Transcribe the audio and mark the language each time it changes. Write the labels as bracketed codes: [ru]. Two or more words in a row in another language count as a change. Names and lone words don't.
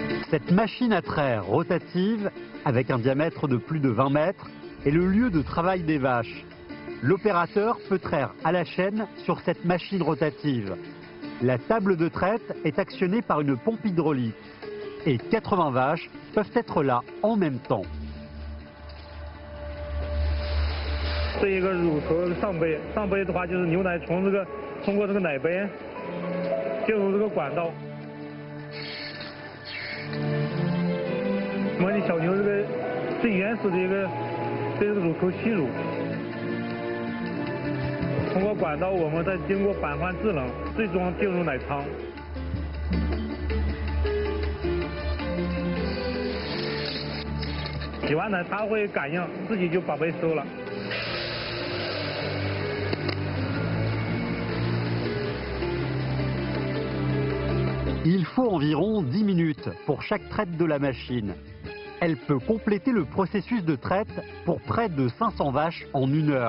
[fr] Cette machine à traire rotative, avec un diamètre de plus de 20 mètres, est le lieu de travail des vaches. L'opérateur peut traire à la chaîne sur cette machine rotative. La table de traite est actionnée par une pompe hydraulique. Et 80 vaches peuvent être là en même temps. [zh] 这一个乳头上杯的话就是牛奶从通过这个奶杯进入这个管道，模拟小牛这个最原始的这个乳头吸乳，通过管道我们再经过板换制冷，最终进入奶仓。洗完奶它会感应，自己就把杯收了。 [fr] Il faut environ 10 minutes pour chaque traite de la machine. Elle peut compléter le processus de traite pour près de 500 vaches en 1 heure.